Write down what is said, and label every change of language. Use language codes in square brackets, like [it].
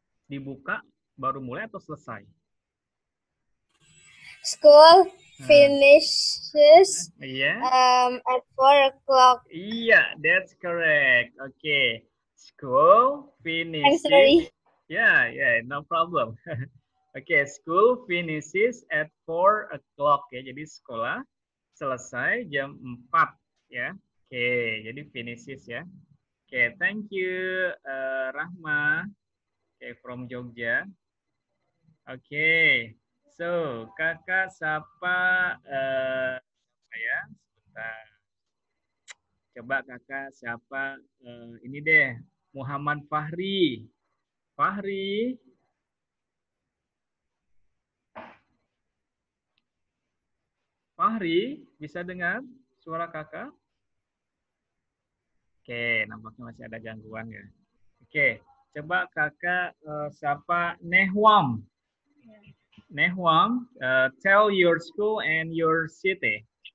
[id] Dibuka baru mulai atau selesai? [en] School finishes at 4 o'clock. Iya, that's correct. Okay. School finishes. I'm sorry. Yeah, no problem. Okay, school finishes at 4 o'clock ya. [id] Jadi sekolah selesai jam 4 ya. [en] Okay, [id] jadi [en] finishes ya. Okay, thank you Rahma. Okay, from Jogja. Okay. [id] So, kakak sapa saya sebentar. Coba kakak siapa ini deh, Muhammad Fahri. Fahri. Fahri, bisa dengar suara kakak? Oke, nampaknya masih ada gangguan ya. Oke, coba kakak siapa Nehwam. [en] Nehwam, tell your school and your city.